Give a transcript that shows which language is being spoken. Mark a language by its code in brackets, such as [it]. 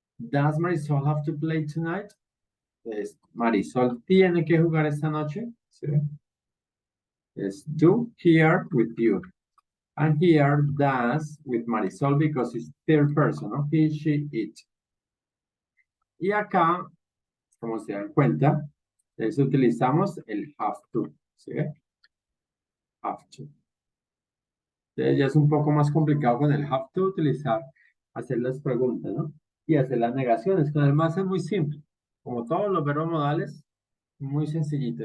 [en] Does Marisol have to play tonight? [es] Pues Marisol tiene que jugar esta noche. [en] ¿Sí? Es do here with you. And here does with Marisol because it's third person, ¿no? He, she, it. [es] Y acá, como se dan cuenta, utilizamos el have to. ¿Sí? Have to. Entonces ya es un poco más complicado con el have to hacer las preguntas, ¿no? Y hacer las negaciones. Con el más es muy simple. Como todos los verbos modales, muy sencillito.